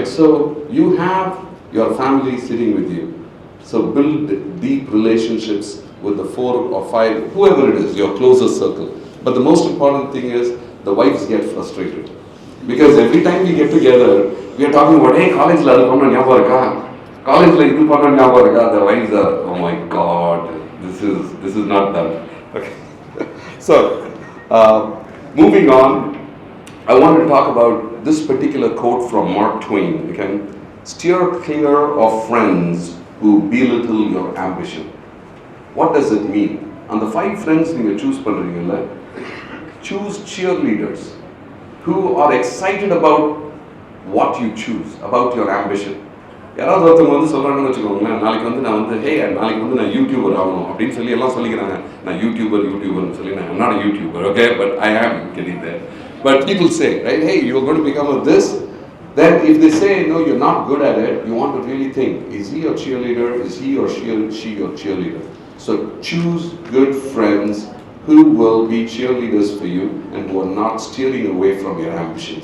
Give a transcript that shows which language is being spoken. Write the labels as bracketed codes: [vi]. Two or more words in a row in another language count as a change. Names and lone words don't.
[en] So you have your family sitting with you. So build deep relationships with the 4 or 5, whoever it is, your closest circle. But the most important thing is, the wives get frustrated. Because every time we get together, we are talking about, [ta] ஹே, college ல அது பண்ண ஞாபகம் இருக்கா, college ல இது பண்ண ஞாபகம் இருக்கா. [en] The wives are, oh my god, this is not done. Okay. So moving on, I want to talk about this particular quote from Mark Twain. Okay, steer clear of friends who belittle your ambition. What does it mean? And the 5 friends you choose பண்றீங்கல்ல, choose cheerleaders who are excited about what you choose, about your ambition. [ta] யாராவது ஒருத்தவங்க வந்து சொல்கிறாங்கன்னு வச்சுக்கோங்களேன், நாளைக்கு வந்து நான் வந்து ஹே நாளைக்கு வந்து நான் யூடியூபர் ஆகணும் அப்படின்னு சொல்லி எல்லாம் சொல்லிக்கிறாங்க. நான் யூடியூபர்னு சொல்லி நான் [en] I'm not a YouTuber, okay, but I am getting there. But people say, right, hey, you're going to become a this. Then if they say, no, you're not good at it, you want to really think, is he your cheerleader? Is he or she your cheerleader? So choose good friends who will be cheerleaders for you and who are not steering away from your ambitions.